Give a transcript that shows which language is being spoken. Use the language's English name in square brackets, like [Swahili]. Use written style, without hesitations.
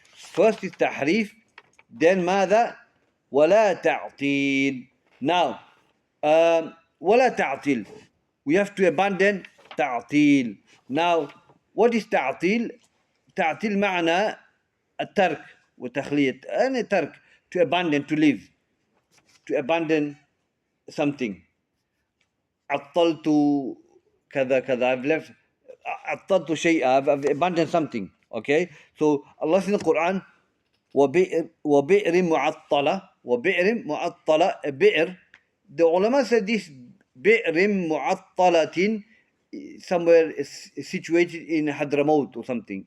[English] First is tahrif, then [Arabic] ماذا؟ ولا تعطيل. Now, ولا تعطيل. [English] We have to abandon تعطيل. Now, what is تعطيل? [Arabic] تعطيل معنى الترك وتخلية. أنا ترك, [English] to abandon, to leave, to abandon something. [Arabic] عطلت كذا كذا, [English] I've left. [Arabic] عطلت شيء, [English] I've abandoned something. Okay, so Allah says in the Quran, [Arabic] وبئر معطلة, وبئر معطلة, بئر. [English] The ulama said this بئر معطلة somewhere is situated in Hadramaut or something.